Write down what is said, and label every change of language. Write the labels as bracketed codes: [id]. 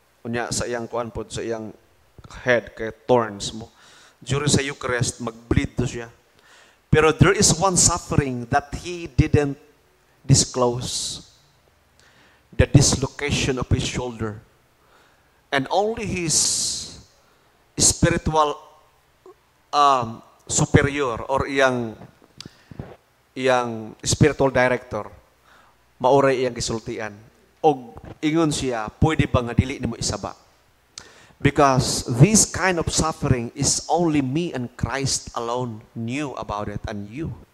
[ceb] Unya sa iyang kuan pod, sa iyang head kay thorns mo. During sa Eucharist, mag-bleed to siya. [en] Pero there is one suffering that he didn't disclose. The dislocation of his shoulder. And only his spiritual superior [ceb] or iyang spiritual director mauray iyang gisultian. Og ingon siya, pwede ba nga dili nimo isaba? [en] Because this kind of suffering is only me and Christ alone knew about it, and you.